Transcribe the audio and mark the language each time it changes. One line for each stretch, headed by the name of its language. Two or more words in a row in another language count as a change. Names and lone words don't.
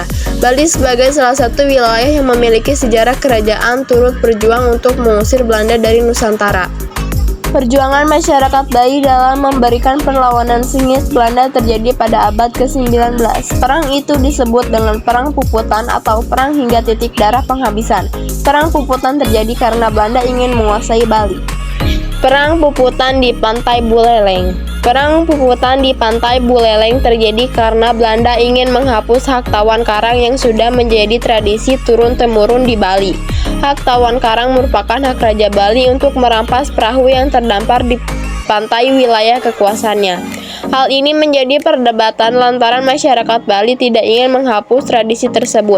Indonesian: Bali sebagai salah satu wilayah yang memiliki sejarah kerajaan turut berjuang untuk mengusir Belanda dari Nusantara. Perjuangan masyarakat Bali dalam memberikan perlawanan sengit Belanda terjadi pada abad ke-19. Perang itu disebut dengan Perang Puputan atau Perang hingga titik darah penghabisan. Perang Puputan terjadi karena Belanda ingin menguasai Bali. Perang Puputan di Pantai Buleleng. Perang Puputan di Pantai Buleleng terjadi karena Belanda ingin menghapus hak tawan karang yang sudah menjadi tradisi turun-temurun di Bali. Hak tawan karang merupakan hak Raja Bali untuk merampas perahu yang terdampar di pantai wilayah kekuasaannya. Hal ini menjadi perdebatan lantaran masyarakat Bali tidak ingin menghapus tradisi tersebut.